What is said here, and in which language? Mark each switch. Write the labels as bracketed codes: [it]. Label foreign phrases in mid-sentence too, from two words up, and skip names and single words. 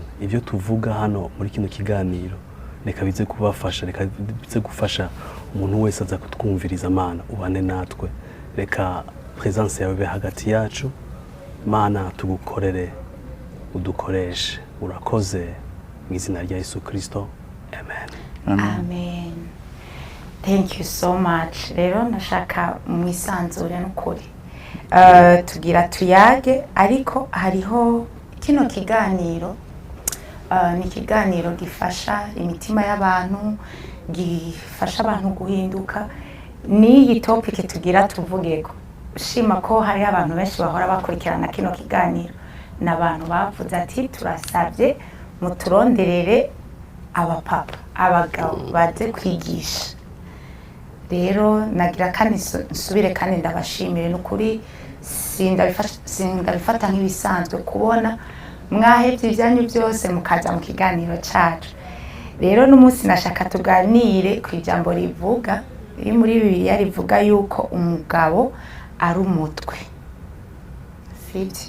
[rn] Ivyo tuvuga hano muri kino kiganiro reka bize kubafasha, reka bize gufasha umuntu wese aza kutwumviriza Mana. Ubane natwe, reka presence yawe be hagati yacu Mana, tugukorere udukoreshe. Urakoze mu izina rya Yesu Kristo, amen. [en] Amen. Thank you so much. [rn] Rero nashaka mwisanzure n'ukuri tugira tuyage, ariko hariho kino kiganiro ni kiganiro gifasha imitima y'abantu, gifasha abantu guhinduka. Ni topic tugira tuvugeko. Shima ko hari abantu benshi bahora bakurikirana kino kiganiro, n'abantu bavuze ati turasabye muturonderere abapapa, abagabo baze kwigisha. Rero nagira kandi nsubire kandi ndabashimire n'ukuri, sindabifata nk'ibisanzwe kubona mwahevye ibyanyu byose mukaza mu kiganiro cyacu. Rero n'umunsi nashaka tuganire ku ijambo rivuga iri muri Bibiliya, rivuga yuko umugabo ari umutwe, sibyo?